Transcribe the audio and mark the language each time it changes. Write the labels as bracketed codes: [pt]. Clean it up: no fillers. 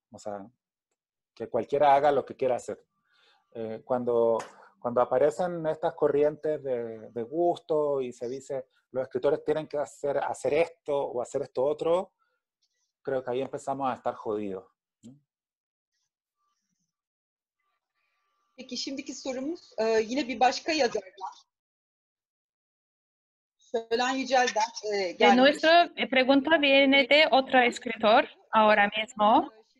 [es] O sea, que cualquiera haga lo que quiera hacer. Cuando aparecen estas corrientes de gusto y se dice los escritores tienen que hacer esto o hacer esto otro, creo que ahí empezamos a estar jodidos. [tr] Peki şimdiki sorumuz yine bir başka yazardan. Şölen Yücel'den gelmiş. [es] Nuestra pregunta viene de otro escritor ahora mismo.